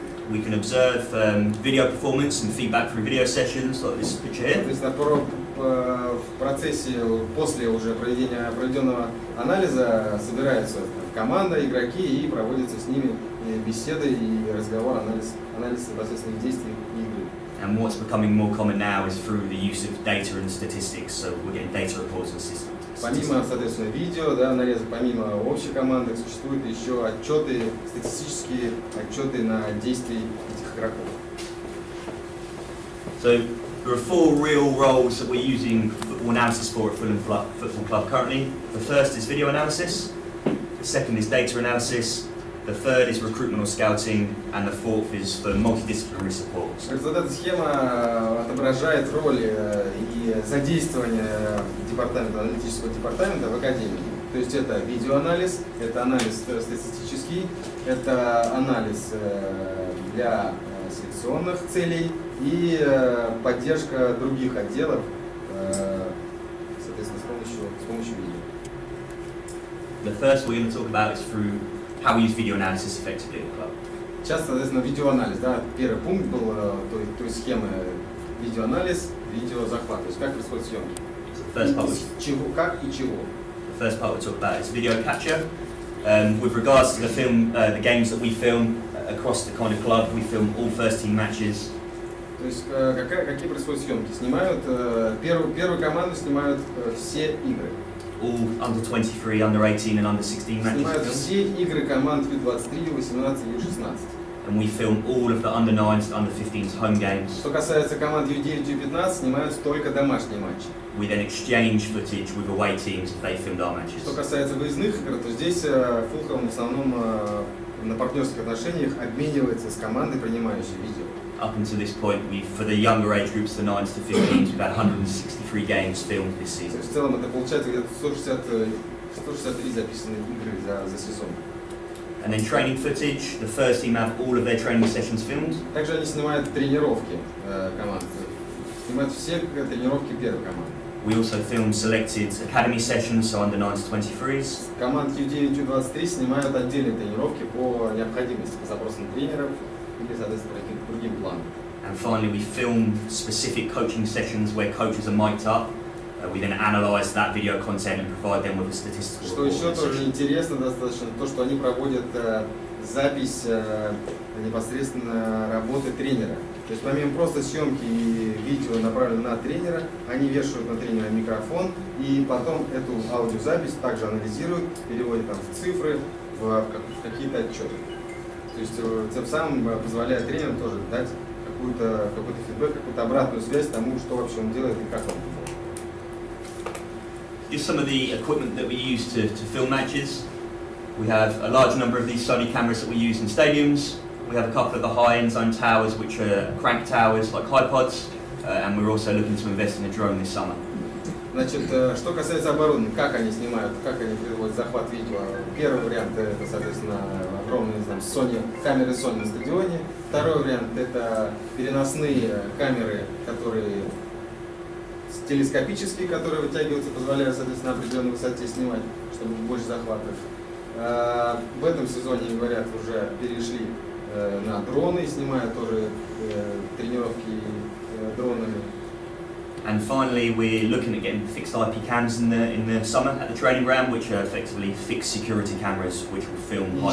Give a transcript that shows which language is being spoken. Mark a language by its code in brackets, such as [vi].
[en] We can observe video performance and feedback through video sessions, like this picture here. [ru] То есть в процессе, после уже проведенного анализа собираются команда, игроки и проводятся с ними беседы и разговор, анализ непосредственных действий и игры. [en] And what's becoming more common now is through the use of data and statistics, so we're getting data reports and systems. [ru] Помимо, соответственно, видео, да, нарезок, помимо общей команды, существуют еще отчеты, статистические отчеты на действия этих игроков. [en] So there are four real roles that we're using football analysis for at Fulham Football Club currently. The first is video analysis, the second is data analysis, the third is recruitment or scouting, and the fourth is for multidisciplinary support. [ru] Вот эта схема отображает роль и задействование аналитического департамента в академии. То есть это видеоанализ, это анализ статистический, это анализ для селекционных целей и поддержка других отделов, соответственно, с помощью видео. [en] The first we're going to talk about is through how we use video analysis effectively at the club. [ru] Сейчас, соответственно, видеоанализ, да, первый пункт был той схемы видеоанализ, видеозахват, то есть как происходит съемки. [en] So the first part [ru] Как и чего. [en] the first part we'll talk about is video capture. With regards to the film, the games that we film across the kind of club, we film all first team matches. [ru] То есть какие происходят съемки? Снимают первую команду, снимают все игры. [en] All under 23, under 18 and under 16 matches. [ru] Снимают все игры команд U23, U18 и U16. [en] And we film all of the under 9s to under 15s home games. [ru] Что касается команд U9, U15, снимаются только домашние матчи. [en] We then exchange footage with away teams if they filmed our matches. [ru] Что касается выездных игр, то здесь Фулхэм в основном на партнерских отношениях обменивается с командой, принимающей видео. [en] Up until this point, for the younger age groups, the 9s to 15s, we've had 163 games filmed this season. [ru] В целом это получается где-то 163 записанные игры за сезон. [en] And then training footage, the first team have all of their training sessions filmed. [ru] Также они снимают тренировки команд. Снимают все тренировки первой команды. [en] We also film selected academy sessions, so under 9 to 23s. [ru] Команд U9 и U23 снимают отдельные тренировки по необходимости, по запросам тренеров или, соответственно, по другим планам. [en] And finally, we film specific coaching sessions where coaches are mic'd up. We then analyse that video content and provide them with a statistical [ru] Что [en] report. [ru] еще тоже интересно достаточно, то, что они проводят запись непосредственно работы тренера. То есть помимо просто съемки и видео направленного на тренера, они вешают на тренера микрофон и потом эту аудиозапись также анализируют, переводят там в цифры, в какие-то отчеты. То есть тем самым позволяет тренеру тоже дать какой-то фидбэк, какую-то обратную связь тому, что вообще он делает и как он делает. [en] Just some of the equipment that we use to film matches. We have a large number of these Sony cameras that we use in stadiums. We have a couple of the high-end zone towers, which are crank towers like HiPods, and we're also looking to invest in a drone this summer. [ru] Значит, что касается оборудования, как они снимают, как они производят захват видео. Первый вариант это, соответственно, огромные там, камеры Sony на стадионе. Второй вариант это переносные камеры, которые телескопические, которые вытягиваются, позволяют, соответственно, на определенной высоте снимать, чтобы больше захватов. В этом сезоне, говорят, уже перешли на дроны, снимают тоже тренировки дронами. [en] And finally, we're looking at getting fixed IP cams in the summer at the training ground, which are effectively fixed security cameras, which will film high